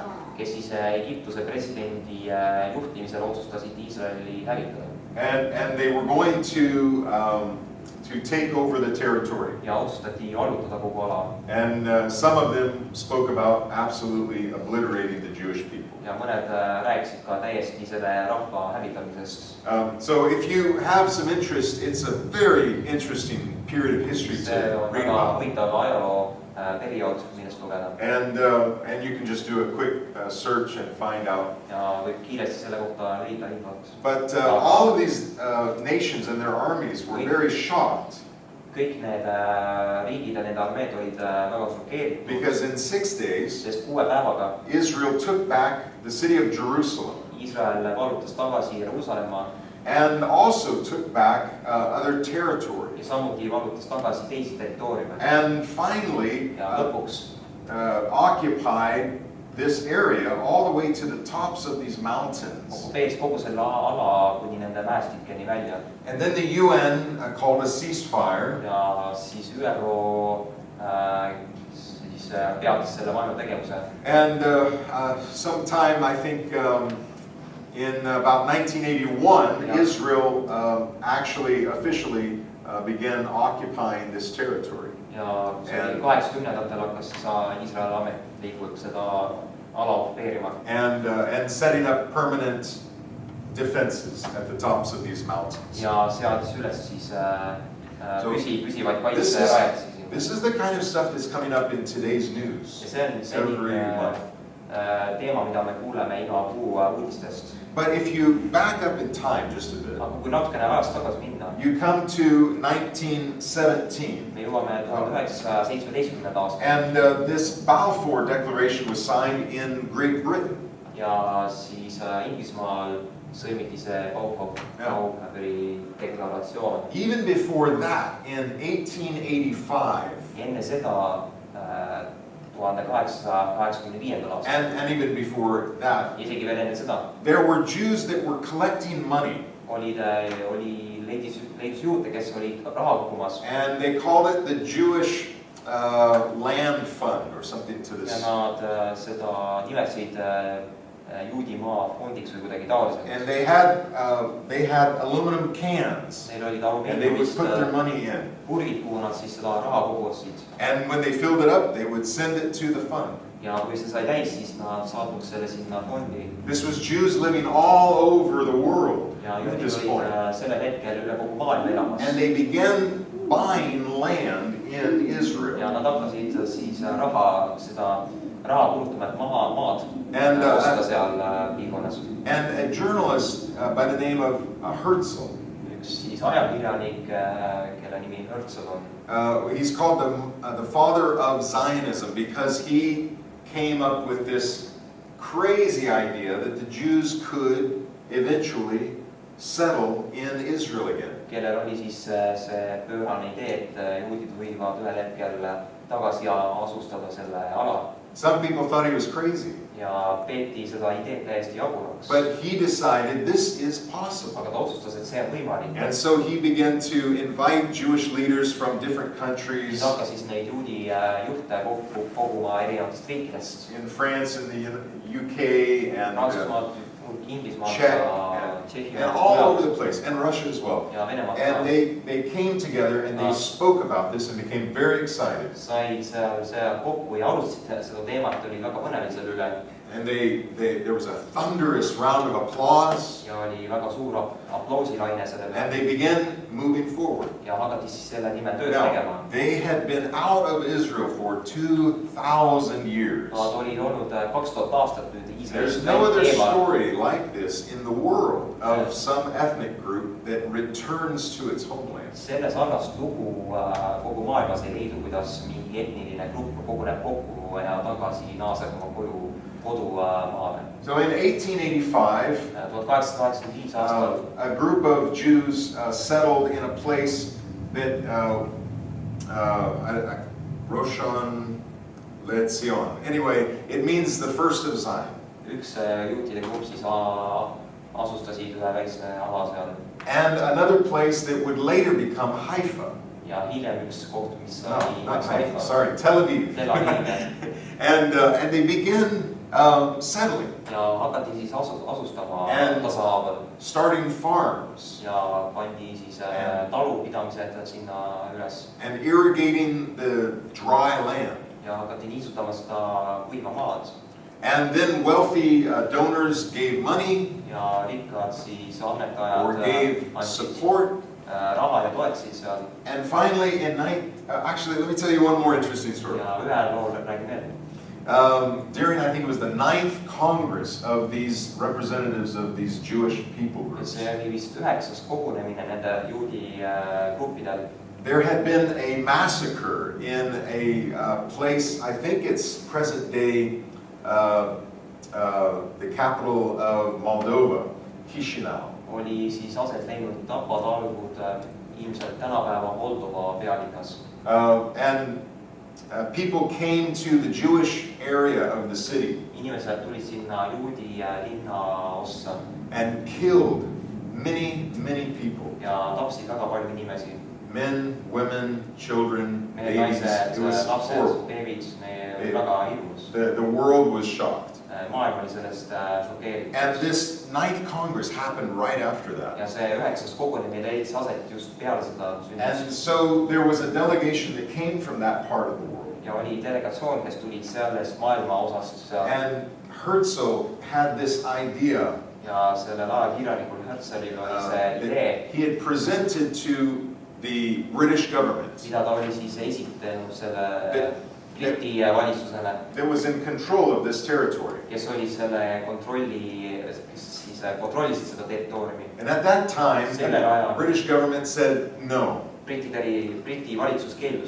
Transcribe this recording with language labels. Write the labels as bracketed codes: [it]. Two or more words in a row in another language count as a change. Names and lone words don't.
[et] Kes siis Egiptuse presidendi juhtimisel otsustasid Iisraeli hävitada. [en] And they were going to take over the territory. [et] Ja otsustati allutada kogu ala. [en] And some of them spoke about absolutely obliterating the Jewish people. [et] Ja mõned rääkisid ka täiesti selle rahva hävitamisest. [en] So if you have some interest, it's a very interesting period of history to read about. [et] See on väga huvitav ajaloo periood, millest lugeda. [en] And you can just do a quick search and find out. [et] Ja võib kiiresti selle kohta leida infot. [en] But all of these nations and their armies were very shocked. [et] Kõik need riigid ja nende armeed olid väga šokeeritud. [en] Because in 6 days, [et] sest 6 päevaga [en] Israel took back the city of Jerusalem. [et] Iisrael vallutas tagasi Jeruusalemma. [en] And also took back other territories. [et] Ja samuti vallutas tagasi teisi territooriume. [en] And finally, [et] ja lõpuks [en] occupied this area all the way to the tops of these mountains. [et] Okupeeris kogu selle ala kuni nende mäestikeni välja. [en] And then the UN called a ceasefire. [et] Ja siis ÜRO siis peatas selle vaenutegevuse. [en] And sometime I think in about 1981, Israel actually officially began occupying this territory. [et] Ja 80-ndatel hakkas Iisrael ametlikult seda ala okupeerima. [en] And setting up permanent defenses at the tops of these mountains. [et] Ja seadis üles siis püsivaid kaitserajatisi. [en] This is the kind of stuff that's coming up in today's news. [et] Ja see on selline teema, mida me kuuleme iga kuu uudistest. [en] But if you back up in time just a bit, [et] Aga kui natukene ajas tagasi minna, [en] you come to 1917. [et] me jõuame 1917. aastani. [en] And this Balfour Declaration was signed in Great Britain. [et] Ja siis Inglismaal sõlmiti see Balfouri deklaratsioon. [en] Even before that, in 1885, [et] Enne seda 1885. aastal. [en] and even before that, [et] Isegi veel enne seda [en] there were Jews that were collecting money. [et] leidis juute, kes olid raha kogumas. [en] And they called it the Jewish Land Fund or something to [et] Ja [en] this. [et] nad seda nimetasid juudimaa fondiks või kuidagi taoliselt. [en] And they had aluminum cans, [et] Neil olid [en] and they would [et] alumiiniumist [en] put their money in. [et] purgid, kuhu nad siis seda raha kogusid. [en] And when they filled it up, they would send it to the fund. [et] Ja kui see sai täis, siis nad saatnuks selle sinna fondi. [en] This was Jews living all over the world [et] Ja [en] at [et] juudid [en] this [et] olid [en] point. [et] sellel hetkel üle kogu maailma elamas. [en] And they began buying land in [et] Ja [en] Israel. [et] nad hakkasid siis raha kulutama, et maad [en] And, [et] osta seal piirkonnas. [en] And a journalist by the name of Herzl, [et] Üks siis ajakirjanik, kelle nimi Herzl on. [en] he's called the father of Zionism because he came up with this crazy idea that the Jews could eventually settle in Israel again. [et] Kellel oli siis see pöörane idee, et juudid võivad ühel hetkel tagasi asustada selle ala. [en] Some people thought he was crazy, [et] Ja peeti seda ideed täiesti jaburaks. [en] but he decided this is possible. [et] Aga ta otsustas, et see on võimalik. [en] And so he began to invite Jewish leaders from different [et] Siis [en] countries [et] hakkas siis neid juudi juhte kokku koguma erinevatest riikidest. [en] in France and the UK and [et] Prantsusmaalt, Inglismaalt [en] Czech [et] ja Tšehhi [en] and all over the place, and Russia as well. [et] ja Venemaalt [en] And [et] ka. [en] they came together and they spoke about this and became very excited. [et] Said seal kokku ja alustasid seda teemat, oli väga põnev selle üle. [en] And there was a thunderous round of applause, [et] Ja oli väga suur aplausilaine selle [en] and [et] peale. [en] they began moving forward. [et] Ja hakati siis selle nimel tööd [en] Now, [et] tegema. [en] they had been out of Israel for 2,000 years. [et] Nad olid olnud 2000 aastat nüüd [en] There's [et] Iisraelis [en] no other [et] eemal. [en] story like this in the world of some ethnic group that returns to its homeland. [et] Selle sarnast lugu kogu maailmas ei leidu, kuidas mingi etniline grupp koguneb kokku ja tagasi naaseb oma kodumaale. [en] So in 1885, [et] 1885 aastal [en] a group of Jews settled in a place that Roshan LeZion. Anyway, it means the first of Zion. [et] üks juutide grupp siis asustasid ühe väikse ala seal. [en] And another place that would later become Haifa. [et] Ja hiljem üks koht, mis [en] No, [et] oli [en] not Haifa, [et] Haifa. [en] sorry, Tel Aviv. [et] Tel Aviv. [en] And they began settling, [et] Ja hakati siis asustama [en] And- [et] tasahaaval. [en] starting farms [et] Ja pandi siis talupidamised sinna üles. [en] and irrigating the dry land. [et] Ja hakati niisutama seda kuiva maad. [en] And then wealthy donors gave money [et] Ja rikkad siis [en] or [et] annetajad [en] gave [et] andsid [en] support. [et] raha ja toetasid seal. [en] And finally, actually, let me tell you one more interesting story. [et] Ja ühel lool räägin veel. [en] During, I think it was the 9th Congress of these representatives of these Jewish people groups, [et] See oli vist 9. kogunemine nende juudi gruppidel. [en] there had been a massacre in a place, I think it's present day, the capital of Moldova, Chisinau. [et] Oli siis aset leidnud tapatalgud ilmselt tänapäeva Moldova pealinnas. [en] And people came to the Jewish area of the city [et] Inimesed tulid sinna juudi linna ossa [en] and killed many, many people. [et] ja tapsid väga palju inimesi. [en] Men, women, children, [et] Mehed, [en] babies. [et] naised, [en] It was [et] lapsed, [en] horrible. [et] beebid, oli väga hirmus. [en] The world was shocked. [et] Maailm oli sellest šokeeritud. [en] And this 9th Congress happened right after that. [et] Ja see 9. kogunemine leidis aset just peale seda [en] And [et] sündmust. [en] so there was a delegation that came from that part of the world. [et] Ja oli delegatsioon, kes tulid sellest maailma osast seal. [en] And Herzl had this idea. [et] Ja sellel ajakirjanikul Herzlil oli see idee. [en] He had presented to the British government [et] mida ta oli siis esitanud selle Briti valitsusele, [en] that was in control of this territory. [et] kes oli selle kes siis kontrollisid seda territooriumi. [en] And at that time, the British government said no. [et] Briti valitsus keeldus.